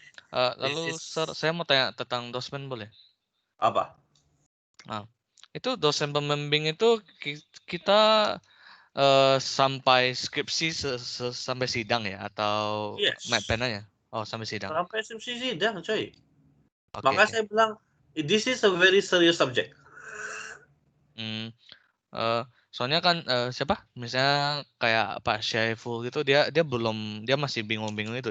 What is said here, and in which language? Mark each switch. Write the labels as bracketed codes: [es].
[id] Lalu Sir, saya mau tanya tentang dosen boleh? Apa? Nah, itu dosen pembimbing itu kita sampai skripsi sampai sidang ya atau pen aja? Oh, sampai sidang. Sampai skripsi sidang, coy. [en] Okay, [id] Maka saya bilang, [en] this is a very serious subject. [id] Soalnya kan siapa? Misalnya kayak Pak Syaiful gitu, dia masih bingung-bingung itu.